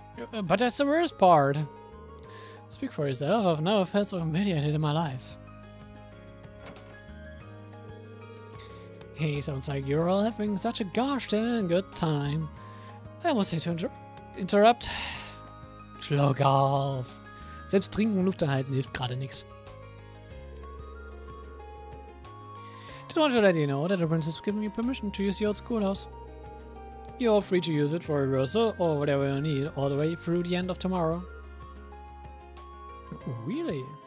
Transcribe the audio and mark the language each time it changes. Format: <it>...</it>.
<en>But that's the worst part. Speak for yourself, I've never felt so humiliated in my life. Hey, sounds like you're all having such a gosh dang good time. I almost hate to interrupt.</en> <de>Schluck auf. Selbst trinken und Luft anhalten hilft gerade nichts.</de> <en>Just wanted to let you know that the princess has given me permission to use the old schoolhouse. You're all free to use it for rehearsal or whatever you need all the way through the end of tomorrow. Really?</en>